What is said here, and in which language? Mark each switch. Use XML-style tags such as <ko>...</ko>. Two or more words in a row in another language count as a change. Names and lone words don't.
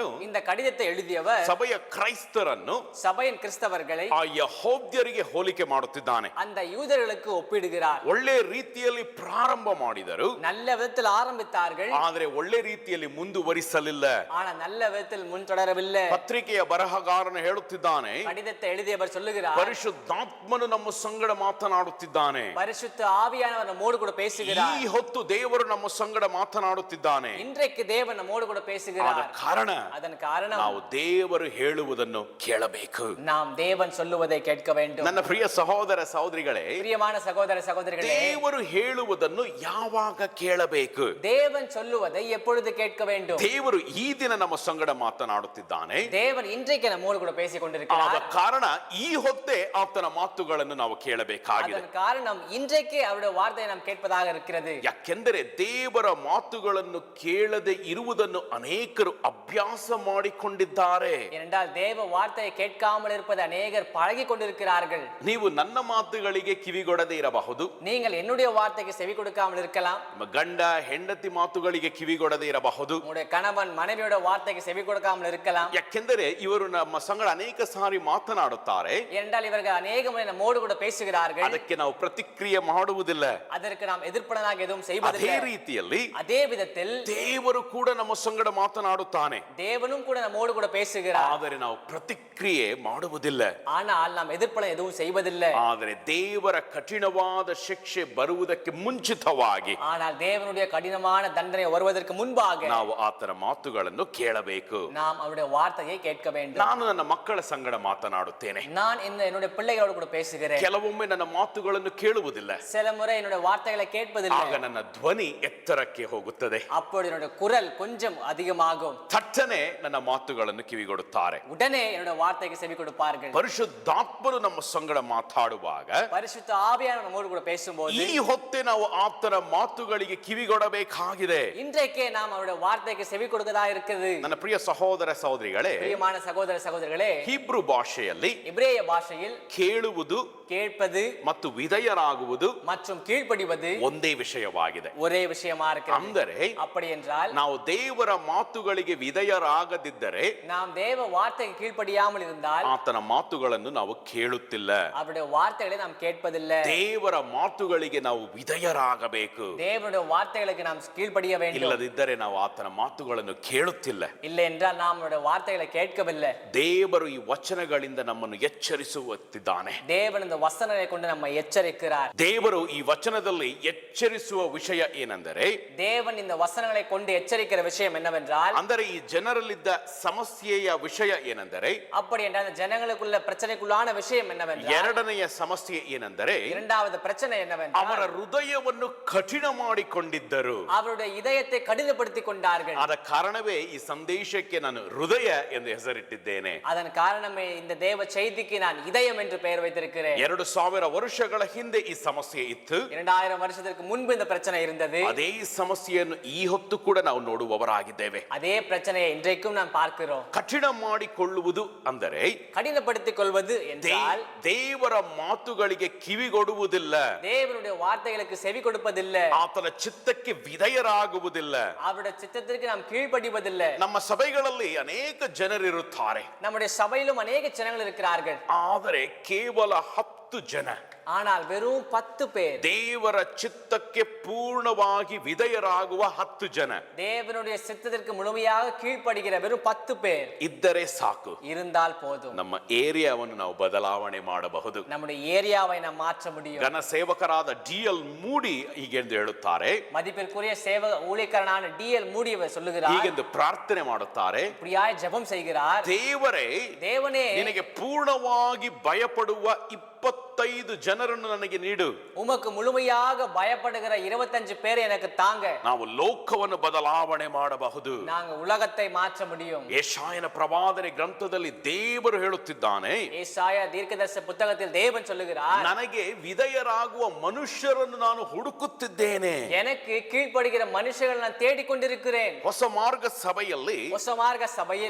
<ta>இந்த கடிதத்தை எழுதியவர்</ta> <kn>ಸಭೆಯ ಕ್ರೈಸ್ತರನ್ನು</kn> <ta>சபையின் கிறிஸ்தவர்களை</ta> <kn>ಆ ಯಹೂದ್ಯರಿಗೆ ಹೋಲಿಕೆ ಮಾಡುತ್ತಿದ್ದಾನೆ.</kn> <ta>அந்த யூதர்களுக்கு ஒப்பிடுகிறார்.</ta> <kn>ಒಳ್ಳೆ ರೀತಿಯಲ್ಲಿ ಪ್ರಾರಂಭ ಮಾಡಿದರು,</kn> <ta>நல்ல விதத்தில் ஆரம்பித்தார்கள்,</ta> <kn>ಆದರೆ ಒಳ್ಳೆ ರೀತಿಯಲ್ಲಿ ಮುಂದುವರಿಸಲಿಲ್ಲ.</kn> <ta>ஆனா நல்ல விதத்தில் முன் தொடரவில்லை.</ta> <kn>ಪತ್ರಿಕೆಯ ಬರಹಗಾರನು ಹೇಳುತ್ತಿದ್ದಾನೆ,</kn> <ta>கடிதத்தை எழுதியவர் சொல்லுகிறார்,</ta> <kn>ಪರಿಶುದ್ಧಾತ್ಮನು ನಮ್ಮ ಸಂಗಡ ಮಾತನಾಡುತ್ತಿದ್ದಾನೆ.</kn> <ta>பரிசுத்த ஆவியானவர் நம்மோடு கூட பேசுகிறார்.</ta> <kn>ಈ ಹೊತ್ತು ದೇವರು ನಮ್ಮ ಸಂಗಡ ಮಾತನಾಡುತ್ತಿದ್ದಾನೆ.</kn> <ta>இன்றைக்கு தேவன் நம்மோடு கூட பேசுகிறார்.</ta> <kn>ಅದನ್ ಕಾರಣ ನಾವು ದೇವರು ಹೇಳುವುದನ್ನು ಕೇಳಬೇಕು.</kn> <ta>நாம் தேவன் சொல்லுவதை கேட்க வேண்டும்.</ta> <kn>ನನ್ನ ಪ್ರಿಯ ಸಹೋದರ ಸಹೋದರಿಗಳೇ,</kn> <ta>பிரியமான சகோதர சகோதரிகளே,</ta> <kn>ದೇವರು ಹೇಳುವುದನ್ನು ಯಾವಾಗ ಕೇಳಬೇಕು?</kn> <ta>தேவன் சொல்லுவதை எப்பொழுது கேட்க வேண்டும்?</ta> <kn>ದೇವರು ಈ ದಿನ ನಮ್ಮ ಸಂಗಡ ಮಾತನಾಡುತ್ತಿದ್ದಾನೆ.</kn> <ta>தேவன் இன்றைக்கு நம்மோடு கூட பேசிக் கொண்டிருக்கிறார்.</ta> <kn>ಆದ ಕಾರಣ ಈ ಹೊತ್ತೇ ಆತನ ಮಾತುಗಳನ್ನು ನಾವು ಕೇಳಬೇಕಾಗಿದೆ.</kn> <ta>அதன் காரணம் இன்றைக்கு அவருடைய வார்த்தையை நாம் கேட்பதாக இருக்கிறது.</ta> <kn>ಯಾಕೆಂದರೆ ದೇವರ ಮಾತುಗಳನ್ನು ಕೇಳದೆ ಇರುವುದನ್ನು ಅನೇಕರು ಅಭ್ಯಾಸ ಮಾಡಿಕೊಂಡಿದ್ದಾರೆ.</kn> <ta>ஏனென்றால் தேவ வார்த்தையை கேட்காமல் இருப்பது அநேகர் பழகி கொண்டிருக்கிறார்கள்.</ta> <kn>ನೀವು ನನ್ನ ಮಾತುಗಳಿಗೆ ಕಿವಿಗೊಡದೆ ಇರಬಹುದು.</kn> <ta>நீங்கள் என்னுடைய வார்த்தைக்கு செவி கொடுக்காமல் இருக்கலாம்.</ta> <kn>ನಿಮ್ಮ ಗಂಡ ಹೆಂಡತಿ ಮಾತುಗಳಿಗೆ ಕಿವಿಗೊಡದೆ ಇರಬಹುದು.</kn> <ta>உங்களுடைய கணவன் மனைவியோட வார்த்தைக்கு செவி கொடுக்காமல் இருக்கலாம்.</ta> <kn>ಯಾಕೆಂದರೆ ಇವರು ನಮ್ಮ ಸಂಗಡ ಅನೇಕ ಸಾರಿ ಮಾತನಾಡುತ್ತಾರೆ.</kn> <ta>ஏனென்றால் இவர்கள் அநேக முறை நம்மோடு கூட பேசுகிறார்கள்.</ta> <kn>ಅದಕ್ಕೆ ನಾವು ಪ್ರತಿಕ್ರಿಯೆ ಮಾಡುವುದಿಲ್ಲ.</kn> <ta>அதற்கு நாம் எதிர்ப்பனாக எதுவும்</ta> <kn>ಅದೇ</kn> <ta>செய்வதில்லை.</ta> <kn>ರೀತಿಯಲ್ಲಿ</kn> <ta>அதே விதத்தில்</ta> <kn>ದೇವರು ಕೂಡ ನಮ್ಮ ಸಂಗಡ ಮಾತನಾಡುತ್ತಾನೆ.</kn> <ta>தேவனும் கூட நம்மோடு கூட பேசுகிறார்.</ta> <kn>ಆದರೆ ನಾವು ಪ್ರತಿಕ್ರಿಯೆ ಮಾಡುವುದಿಲ್ಲ.</kn> <ta>ஆனால் நாம் எதிர்ப்பன எதுவும் செய்வதில்லை.</ta> <kn>ಆದರೆ ದೇವರ ಕಠಿಣವಾದ ಶಿಕ್ಷೆ ಬರುವುದಕ್ಕೆ ಮುಂಚಿತವಾಗಿ</kn> <ta>ஆனால் தேவனுடைய கடினமான தண்டனை வருவதற்கு முன்பாக</ta> <kn>ನಾವು ಆತನ ಮಾತುಗಳನ್ನು ಕೇಳಬೇಕು.</kn> <ta>நாம் அவருடைய வார்த்தையை கேட்க வேண்டும்.</ta> <kn>ನಾನು ನನ್ನ ಮಕ್ಕಳ ಸಂಗಡ ಮಾತನಾಡುತ್ತೇನೆ.</kn> <ta>நான் என்னுடைய பிள்ளைகளோடு கூட பேசுகிறேன்.</ta> <kn>ಕೆಲವೊಮ್ಮೆ ನನ್ನ ಮಾತುಗಳನ್ನು ಕೇಳುವುದಿಲ್ಲ.</kn> <ta>சில முறை என்னுடைய வார்த்தைகளை கேட்பதில்லை.</ta> <kn>ಆಗ ನನ್ನ ಧ್ವನಿ ಎತ್ತರಕ್ಕೆ ಹೋಗುತ್ತದೆ.</kn> <ta>அப்பொழுது என்னுடைய குரல் கொஞ்சம் அதிகமாகும்.</ta> <kn>ತಟ್ಟನೆ ನನ್ನ ಮಾತುಗಳನ್ನು ಕಿವಿಗೊಡುತ್ತಾರೆ.</kn> <ta>உடனே என்னுடைய வார்த்தைக்கு செவி கொடுப்பார்கள்.</ta> <kn>ಪರಿಶುದ್ಧಾತ್ಮರು ನಮ್ಮ ಸಂಗಡ ಮಾತಾಡುವಾಗ</kn> <ta>பரிசுத்த ஆவியானவர் நம்மோடு கூட பேசும்போது</ta> <kn>ಈ ಹೊತ್ತೇ ನಾವು ಆತನ ಮಾತುಗಳಿಗೆ ಕಿವಿಗೊಡಬೇಕಾಗಿದೆ.</kn> <ta>இன்றைக்கே நாம் அவருடைய வார்த்தைக்கு செவி கொடுக்கதா இருக்குது.</ta> <kn>ನನ್ನ ಪ್ರಿಯ ಸಹೋದರ ಸಹೋದರಿಗಳೇ,</kn> <ta>பிரியமான சகோதர சகோதரிகளே,</ta> <kn>ಹೀಬ್ರೂ ಭಾಷೆಯಲ್ಲಿ</kn> <ta>எபிரேய பாஷையில்</ta> <kn>ಕೇಳುವುದು</kn> <ta>கேட்பது</ta> <kn>ಮತ್ತು ವಿಧೇಯರಾಗುವುದು</kn> <ta>மற்றும் கீழ்ப்படிவது</ta> <kn>ಒಂದೇ ವಿಷಯವಾಗಿದೆ.</kn> <ta>ஒரே விஷயமா இருக்கிறது.</ta> <kn>ಅಂದರೆ</kn> <ta>அப்படி என்றால்</ta> <kn>ನಾವು ದೇವರ ಮಾತುಗಳಿಗೆ ವಿಧೇಯರಾಗದಿದ್ದರೆ</kn> <ta>நாம் தேவ வார்த்தைக்கு கீழ்ப்படியாமல் இருந்தால்</ta> <kn>ಆತನ ಮಾತುಗಳನ್ನು ನಾವು ಕೇಳುತ್ತಿಲ್ಲ.</kn> <ta>அவருடைய வார்த்தைகளை நாம் கேட்பதில்லை.</ta> <kn>ದೇವರ ಮಾತುಗಳಿಗೆ ನಾವು ವಿಧೇಯರಾಗಬೇಕು.</kn> <ta>தேவனுடைய வார்த்தைகளுக்கு நாம் கீழ்ப்படிய வேண்டும்.</ta> <kn>ಇಲ್ಲದಿದ್ದರೆ ನಾವು ಆತನ ಮಾತುಗಳನ್ನು ಕೇಳುತ್ತಿಲ್ಲ.</kn> <ta>இல்லை என்றால் நாம் அவருடைய வார்த்தைகளை கேட்கவில்லை.</ta> <kn>ದೇವರು ಈ ವಚನಗಳಿಂದ ನಮ್ಮನ್ನು ಎಚ್ಚರಿಸುತ್ತಿದ್ದಾನೆ.</kn> <ta>தேவன் இந்த வசனங்களை கொண்டு நம்மை எச்சரிக்கிறார்.</ta> <kn>ದೇವರು ಈ ವಚನದಲ್ಲಿ ಎಚ್ಚರಿಸುವ ವಿಷಯ ಏನೆಂದರೆ,</kn> <ta>தேவன் இந்த வசனங்களை கொண்டு எச்சரிக்கிற விஷயம் என்னவென்றால்,</ta> <kn>ಅಂದರೆ ಈ ಜನರಲ್ಲಿದ್ದ ಸಮಸ್ಯೆಯ ವಿಷಯ ಏನೆಂದರೆ,</kn> <ta>அப்படி என்றால் அந்த ஜனங்களுக்குள்ள பிரச்சனைக்குள்ளான விஷயம் என்னவென்றால்,</ta> <kn>ಎರಡನೆಯ ಸಮಸ್ಯೆ ಏನೆಂದರೆ,</kn> <ta>இரண்டாவது பிரச்சனை என்னவென்றால்</ta> <kn>ಅವರ ಹೃದಯವನ್ನು ಕಠಿಣ ಮಾಡಿಕೊಂಡಿದ್ದರು.</kn> <ta>அவருடைய இதயத்தை கடினப்படுத்திக் கொண்டார்கள்.</ta> <kn>ಆದ ಕಾರಣವೇ ಈ ಸಂದೇಶಕ್ಕೆ ನಾನು ಹೃದಯ ಎಂದು ಹೆಸರಿಟ್ಟಿದ್ದೇನೆ.</kn> <ta>அதன் காரணமே இந்த தேவ செய்திக்கு நான் இதயம் என்று பெயர் வைத்திருக்கிறேன்.</ta> <kn>2000 ವರ್ಷಗಳ ಹಿಂದೆ ಈ ಸಮಸ್ಯೆ ಇತ್ತು.</kn> <ta>2000 வருஷத்திற்கு முன்பு இந்த பிரச்சனை இருந்தது.</ta> <kn>ಅದೇ ಸಮಸ್ಯೆಯನ್ನು ಈ ಹೊತ್ತು ಕೂಡ ನಾವು ನೋಡುವವರಾಗಿದ್ದೇವೆ.</kn> <ta>அதே பிரச்சனையை இன்றைக்கும் நாம் பார்க்கிறோம்.</ta> <kn>ಕಠಿಣ ಮಾಡಿಕೊಳ್ಳುವುದು ಅಂದರೆ</kn> <ta>கடினப்படுத்திக் கொள்வது என்றால்</ta> <kn>ದೇವರ ಮಾತುಗಳಿಗೆ ಕಿವಿಗೊಡುವುದಿಲ್ಲ,</kn> <ta>தேவனுடைய வார்த்தைகளுக்கு செவி கொடுப்பதில்லை,</ta> <kn>ಆತನ ಚಿತ್ತಕ್ಕೆ ವಿಧೇಯರಾಗುವುದಿಲ್ಲ.</kn> <ta>அவருடைய சித்தத்திற்கு நாம் கீழ்ப்படிவதில்லை.</ta> <kn>ನಮ್ಮ ಸಭೆಗಳಲ್ಲಿ ಅನೇಕ ಜನರಿರುತ್ತಾರೆ,</kn> <ta>நம்முடைய சபையிலும் அநேக ஜனங்கள் இருக்கிறார்கள்.</ta> <kn>ಆದರೆ ಕೇವಲ 10 ಜನ</kn> <ta>ஆனால் வெறும் 10 பேர்</ta> <kn>ದೇವರ ಚಿತ್ತಕ್ಕೆ ಪೂರ್ಣವಾಗಿ ವಿಧೇಯರಾಗುವ 10 ಜನ</kn> <ta>தேவனுடைய சித்தத்திற்கு முழுமையாக கீழ்ப்படுகிற வெறும் 10 பேர்</ta> <kn>ಇದ್ದರೆ ಸಾಕು.</kn> <ta>இருந்தால் போதும்.</ta> <kn>ನಮ್ಮ ಏರಿಯಾವನ್ನು ನಾವು ಬದಲಾವಣೆ ಮಾಡಬಹುದು.</kn> <ta>நம்முடைய ஏரியாவை நாம் மாற்ற முடியும்.</ta> <kn>ಘನ ಸೇವಕರಾದ ಡಿ.ಎಲ್. ಮೂಡಿ ಹೀಗೆಂದು ಹೇಳುತ್ತಾರೆ,</kn> <ta>மதிப்பிற்குரிய சேவக ஊழியக்காரனான டி.எல். மூடி சொல்லுகிறார்,</ta> <kn>ಹೀಗೆಂದು ಪ್ರಾರ್ಥನೆ ಮಾಡುತ್ತಾರೆ,</kn> <ta>இப்படியாய் ஜெபம் செய்கிறார்,</ta> <kn>ದೇವರೇ</kn> <ta>தேவனே</ta> <kn>ನಿನಗೆ ಪೂರ್ಣವಾಗಿ ಭಯಪಡುವ 25 ಜನರನ್ನು ನನಗೆ ನೀಡು.</kn> <ta>உமக்கு முழுமையாக பயப்படுகிற 25 பேர் எனக்கு தாங்க.</ta> <kn>ನಾವು ಲೋಕವನ್ನು ಬದಲಾವಣೆ ಮಾಡಬಹುದು.</kn> <ta>நாங்க உலகத்தை மாற்ற முடியும்.</ta> <kn>ಯೆಶಾಯನ ಪ್ರವಾದನೆ ಗ್ರಂಥದಲ್ಲಿ ದೇವರು ಹೇಳುತ್ತಿದ್ದಾನೆ,</kn> <ta>ஏசாயா தீர்க்கதரிசி புத்தகத்தில் தேவன் சொல்லுகிறார்,</ta> <kn>ನನಗೆ ವಿಧೇಯರಾಗುವ ಮನುಷ್ಯರನ್ನು ನಾನು ಹುಡುಕುತ್ತಿದ್ದೇನೆ.</kn> <ta>எனக்கு கீழ்ப்படுகிற மனுஷர்கள் நான் தேடிக்கொண்டிருக்கிறேன்.</ta> <kn>ಹೊಸ ಮಾರ್ಗ ಸಭೆಯಲ್ಲಿ ಹೊಸ ಮಾರ್ಗ ಸಭೆயில்</kn>